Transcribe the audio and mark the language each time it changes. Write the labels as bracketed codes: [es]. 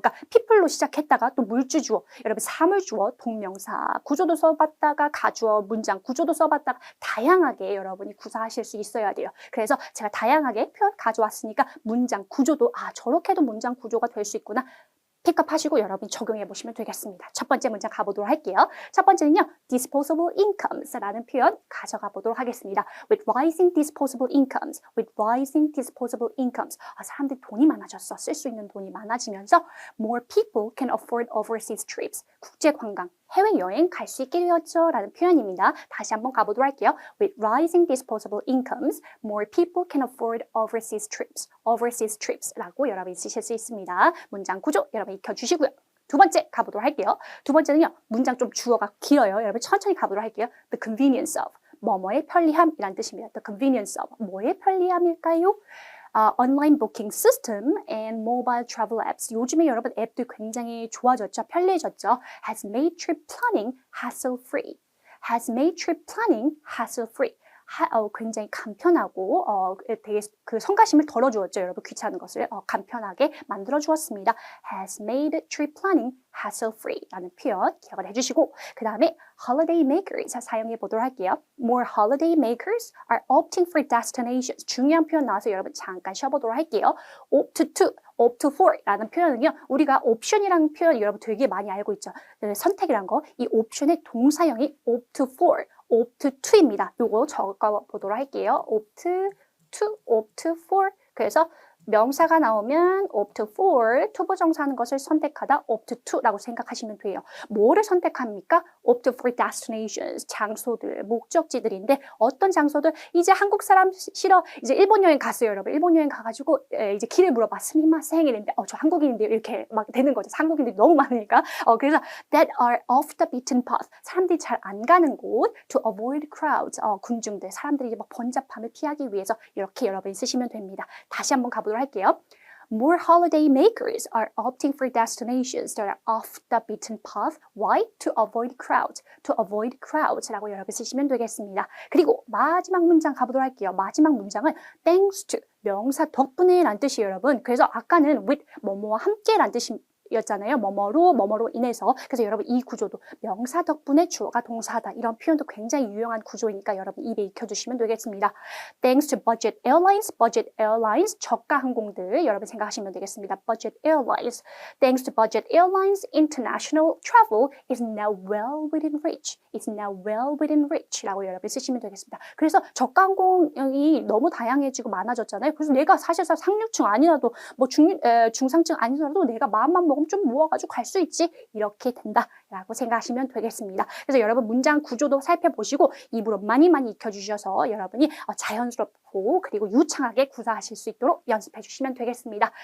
[ko] 그러니까 people로 시작했다가 또 물주 주어, 여러분 사물 주어, 동명사 구조도 써봤다가 가주어, 문장 구조도 써봤다가 다양하게 여러분이 구사하실 수 있어야 돼요. 그래서 제가 다양하게 표현 가져왔으니까 문장 구조 저렇게도 문장 구조가 될 수 있구나. 픽업하시고 여러분이 적용해 보시면 되겠습니다. 첫 번째 문장 가보도록 할게요. 첫 번째는요. disposable incomes라는 표현 가져가 보도록 하겠습니다. [en] with rising disposable incomes, with rising disposable incomes. [ko] 사람들이 돈이 많아졌어. 쓸 수 있는 돈이 많아지면서 [en] more people can afford overseas trips. [ko] 국제 관광, 해외여행 갈 수 있게 되었죠. 라는 표현입니다. 다시 한번 가보도록 할게요. [en] with rising disposable incomes, more people can afford overseas trips. [ko] overseas trips 라고 여러분이 쓰실 수 있습니다. 문장 구조 여러분 익혀주시고요. 두 번째 가보도록 할게요. 두 번째는요. 문장 좀 주어가 길어요. 여러분 천천히 가보도록 할게요. [en] The convenience of. [ko] 뭐뭐의 편리함이란 뜻입니다. [en] The convenience of. [ko] 뭐의 편리함일까요? [en] online booking system and mobile travel apps. [ko] 요즘에 여러분 앱도 굉장히 좋아졌죠. 편리해졌죠. [en] has made trip planning hassle-free. has made trip planning hassle-free. [ko] 굉장히 간편하고 되게 그 성가심을 덜어주었죠. 여러분 귀찮은 것을 간편하게 만들어주었습니다. [en] has made trip planning hassle-free [ko] 라는 표현 기억을 해주시고 그 다음에 holiday makers 사용해 보도록 할게요. [en] More holiday makers are opting for destinations. [ko] 중요한 표현 나와서 여러분 잠깐 쉬어보도록 할게요. opt to, opt for 라는 표현은요. 우리가 옵션이라는 표현 여러분 되게 많이 알고 있죠. 선택이란 거. 이 옵션의 동사형이 opt for, opt to입니다. 요거 적어 보도록 할게요. [en] opt to, opt for. [ko] 그래서 명사가 나오면 opt for, 투부정사하는 것을 선택하다 opt to라고 생각하시면 돼요. 뭐를 선택합니까? [en] opt for destinations, [ko] 장소들, 목적지들인데 어떤 장소들? 이제 한국 사람 싫어. 이제 일본 여행 갔어요, 여러분. 일본 여행 가가지고 이제 길을 물어봐. 스미마셍 이랬는데 저 한국인인데요. 이렇게 막 되는 거죠. 한국인들이 너무 많으니까. 그래서 [en] that are off the beaten path. [ko] 사람들이 잘 안 가는 곳. [en] to avoid crowds. [ko] 군중들, 사람들이 막 번잡함을 피하기 위해서 이렇게 여러분이 쓰시면 됩니다. 다시 한번 가보도록 할게요. [en] More holiday makers are opting for destinations that are off the beaten path. Why? To avoid crowds. To avoid crowds [ko] 라고 여러분 쓰시면 되겠습니다. 그리고 마지막 문장 가보도록 할게요. 마지막 문장은 thanks to, 명사 덕분에 라는 뜻이에요, 여러분. 그래서 아까는 with, 뭐뭐와 함께 라는 뜻이 였잖아요. 뭐뭐로 인해서. 그래서 여러분 이 구조도 명사 덕분에 주어가 동사다. 이런 표현도 굉장히 유용한 구조이니까 여러분 입에 익혀주시면 되겠습니다. [en] Thanks to budget airlines, [ko] 저가 항공들 여러분 생각하시면 되겠습니다. [en] budget airlines. Thanks to budget airlines, international travel is now well within reach. Is now well within reach [ko] 라고 여러분 쓰시면 되겠습니다. 그래서 저가 항공이 너무 다양해지고 많아졌잖아요. 그래서 내가 사실상 상류층 아니라도 뭐 중상층 아니더라도 내가 마음만 먹으면 좀 모아가지고 갈 수 있지. 이렇게 된다라고 생각하시면 되겠습니다. 그래서 여러분 문장 구조도 살펴보시고 입으로 많이 익혀주셔서 여러분이 자연스럽고 그리고 유창하게 구사하실 수 있도록 연습해 주시면 되겠습니다.